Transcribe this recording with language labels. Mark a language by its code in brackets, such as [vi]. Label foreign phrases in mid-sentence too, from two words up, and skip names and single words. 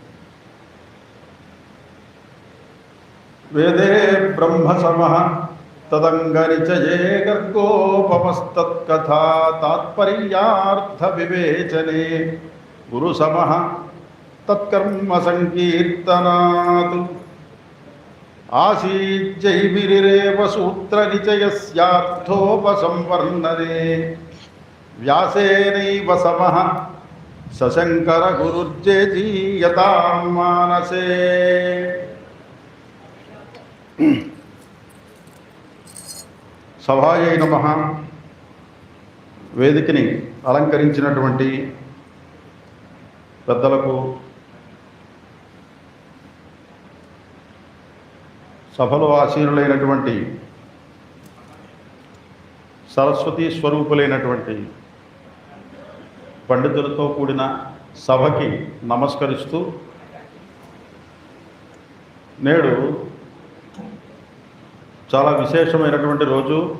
[sa] वेदे ब्रह्मसमः तदंगनिचये गर्गोपमस्तत्कथा तात्पर्यार्थविवेचने गुरुसमः तत्कर्म संकीर्तनात्। आसीज्जैर्विरेव सूत्रनिचयस्यार्थोपसंवर्णने व्यासेनैव समः सशंकर गुरुर्जेजीयतां मानसे। సభాయై నమః. [te] వేదికని అలంకరించినటువంటి పెద్దలకు, సభలో ఆసీనులైనటువంటి సరస్వతీ స్వరూపులైనటువంటి పండితులతో కూడిన సభకి నమస్కరిస్తూ, నేడు చాలా విశేషమైనటువంటి రోజు.